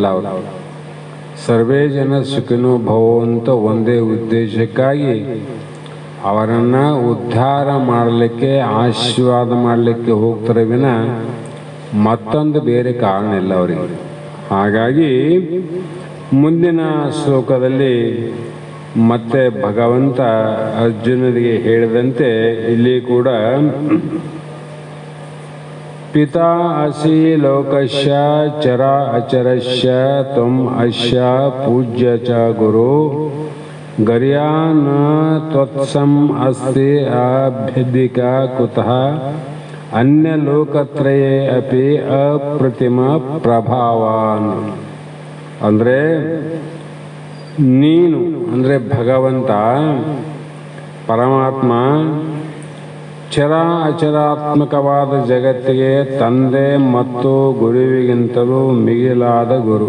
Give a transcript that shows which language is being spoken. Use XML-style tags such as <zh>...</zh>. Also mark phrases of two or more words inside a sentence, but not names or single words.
<kn>ಅವರು</kn> <sa>ಸರ್ವೇ ಜನ ಸುಖಿನೋ ಭವಂತ</sa> <kn>ಒಂದೇ ಉದ್ದೇಶಕ್ಕಾಗಿ ಅವರನ್ನು ಉದ್ಧಾರ ಮಾಡಲಿಕ್ಕೆ, ಆಶೀರ್ವಾದ ಮಾಡಲಿಕ್ಕೆ ಹೋಗ್ತಾರೆ ವಿನ ಮತ್ತೊಂದು ಬೇರೆ ಕಾರಣ ಇಲ್ಲ ಅವರಿಗೆ. ಹಾಗಾಗಿ ಮುಂದಿನ ಶ್ಲೋಕದಲ್ಲಿ ಮತ್ತೆ ಭಗವಂತ ಅರ್ಜುನರಿಗೆ ಹೇಳಿದಂತೆ ಇಲ್ಲಿ ಕೂಡ</kn> <sa>ಪಿತಾ ಅಸಿ ಲೋಕಸ್ಯ ಚರ ಅಚರಸ್ಯ ತ್ವಂ ಅಸ್ಯ ಪೂಜ್ಯ ಚ ಗುರು ಗರ್ಯಾನ್ ತ್ವತ್ಸಂ ಅಸ್ತಿ ಅಭ್ಯಧಿಕ ಕುತಃ ಅನ್ಯ ಲೋಕತ್ರಯೇ ಅಪಿ ಅಪ್ರತಿಮ ಪ್ರಭಾವಾನ್.</sa> <kn>ಅಂದರೆ ನೀನು ಅಂದರೆ ಭಗವಂತ ಪರಮಾತ್ಮ ಚರ ಅಚರಾತ್ಮಕವಾದ ಜಗತ್ತಿಗೆ ತಂದೆ ಮತ್ತು ಗುರುವಿಗಿಂತಲೂ ಮಿಗಿಲಾದ ಗುರು.</kn>